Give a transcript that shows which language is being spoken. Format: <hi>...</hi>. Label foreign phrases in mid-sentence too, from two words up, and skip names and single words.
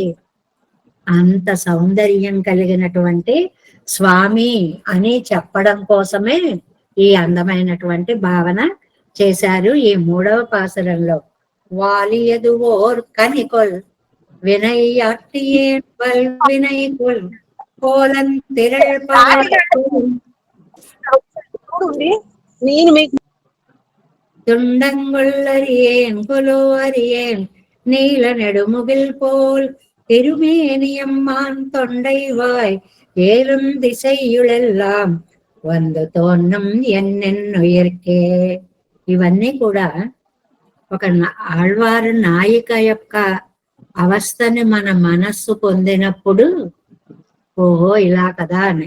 <te>అంత సౌందర్యం కలిగినటువంటి స్వామి అని చెప్పడం కోసమే ఈ అందమైనటువంటి భావన చేశారు ఈ 3వ పాసురంలో.</te> <ta>வாலியதுவோர் கனிகொல் வினையாட்டியேன் வினைகொல் கோலன் திரள்</ta> <te>నేను మీకు</te> <ta>துண்டங்குள்ளறியேன் கொலோ அறியேன் நீல நெடுமுகில் போல் திருமேனியம்மான் தொண்டைவாய் ஏலும் திசையுலெல்லாம் வந்து தோன்னம் என்னென்னுயர்க்கே.</ta> <te>ఇవన్నీ కూడా ఒక ఆళ్వారు నాయిక యొక్క అవస్థని మన మనస్సు పొందినప్పుడు ఓహో ఇలా కదా అని.</te>